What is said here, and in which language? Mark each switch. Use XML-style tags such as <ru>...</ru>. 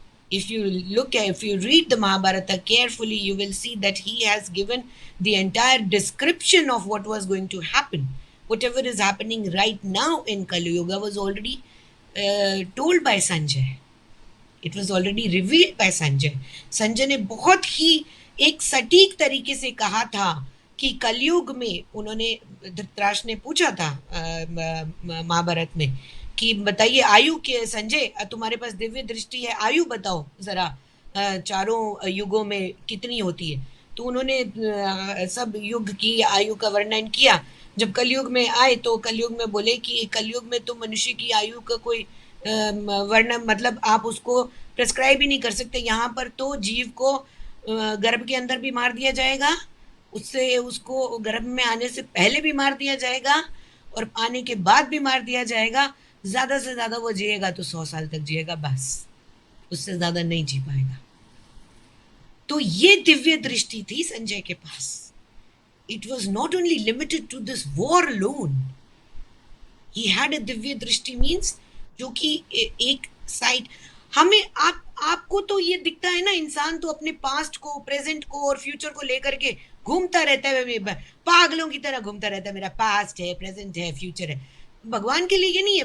<en>If you read the Mahabharata carefully, you will see that he has given the entire description of what was going to happen. Whatever is happening right now in Kali Yuga was already told by Sanjay. It was already revealed by Sanjay.</en> <hi>Sanjay ने बहुत ही एक सटीक तरीके से कहा था कि कलयुग में, उन्होंने धृतराष्ट्र ने पूछा था महाभारत में कि बताइए आयु के, संजय तुम्हारे पास दिव्य दृष्टि है, आयु बताओ जरा चारों युगों में कितनी होती है. तो उन्होंने सब युग की आयु का वर्णन किया. जब कलयुग में आए तो कलयुग में बोले कि कलयुग में तो मनुष्य की आयु का कोई वर्णन, मतलब आप उसको प्रेस्क्राइब ही नहीं कर सकते. यहाँ पर तो जीव को गर्भ के अंदर भी मार दिया जाएगा, उससे उसको गर्भ में आने से पहले भी मार दिया जाएगा और आने के बाद भी मार दिया जाएगा. ज़्यादा से ज़्यादा वो जिएगा तो 100 साल तक जिएगा, बस उससे ज़्यादा नहीं जी पाएगा. तो ये दिव्य दृष्टि थी संजय के पास.</hi> <en>It was not only limited to this war alone. He had a</en> <hi>Divya दृष्टि means जो कि एक साइड हमें आपको तो ये दिखता है ना, इंसान तो अपने पास्ट को, प्रेजेंट को और फ्यूचर को लेकर के घूमता रहता है, पागलों की तरह घूमता रहता है. मेरा पास्ट है, प्रेजेंट है, फ्यूचर है. भगवान के लिए ये नहीं है.</hi>